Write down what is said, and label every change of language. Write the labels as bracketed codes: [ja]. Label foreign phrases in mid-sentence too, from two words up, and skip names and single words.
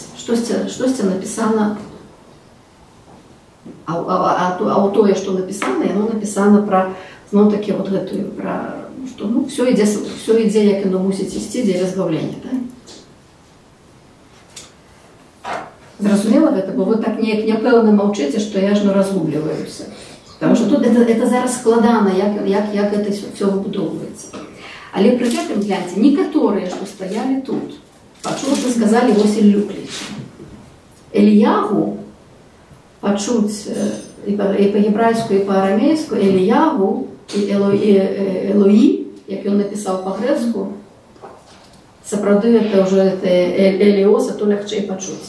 [be] Штосьці напісана, а тое, што напісана, яно напісана пра, зноў такі вот гэтую, пра, што, ну, все ідзе, як яно мусіць ісці дзеля збаўлення, да? Зразумела гэта, бо вы так неяк няпэўна маўчыце, што я ж разгубліваюся. [ru] Потому что тут это [be] зараз складана, як гэта все выбудоўваецца. Але пры гэтым, гляньце, некаторыя, што стаялі тут, пачуўшы, сказалі: вось Іллю кліча. Эліягу пачуць і па-гебрайску, і па-арамейску, Эліягу і Элоі, як ён напісаў па-грэцку, сапраўды это ўжо Эліоса, то лягчэй пачуць.